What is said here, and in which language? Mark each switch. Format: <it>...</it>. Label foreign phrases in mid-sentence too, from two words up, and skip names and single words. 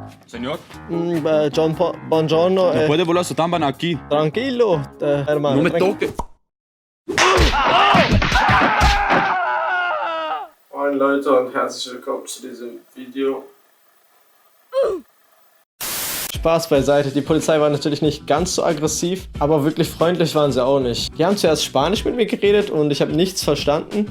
<es>Señor,</es> <it>Buongiorno,</it> <es>¿no puede volar su támbana aquí? tranquillo, hermano. No me toque.</es> <de>Moin Leute und herzlich willkommen zu diesem Video. Spaß beiseite, die Polizei war natürlich nicht ganz so aggressiv, aber wirklich freundlich waren sie auch nicht. Die haben zuerst Spanisch mit mir geredet und ich habe nichts verstanden.</de>